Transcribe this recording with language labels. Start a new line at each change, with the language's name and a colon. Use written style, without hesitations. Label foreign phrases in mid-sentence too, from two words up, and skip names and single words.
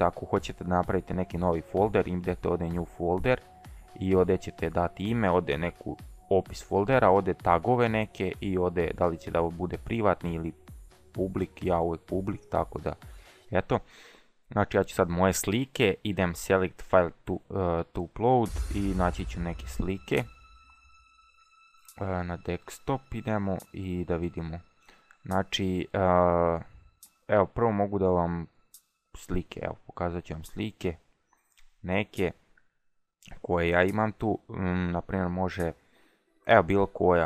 Bosnian: Ako hoćete da napravite neki novi folder, idete ovdje
English: new folder
Bosnian: i ovdje ćete dati ime, ovdje neku opis foldera, ovdje tagove neke i ovdje da li će da bude privatni ili public, ja uvijek public, tako da eto. Znači ja ću sad moje slike, idem
English: select file to upload
Bosnian: i naći ću neke slike. Na desktop idemo i da vidimo. Znači, evo prvo mogu da vam slike, evo pokazat ću vam slike. Neke koje ja imam tu, naprimjer može, evo bilo koja.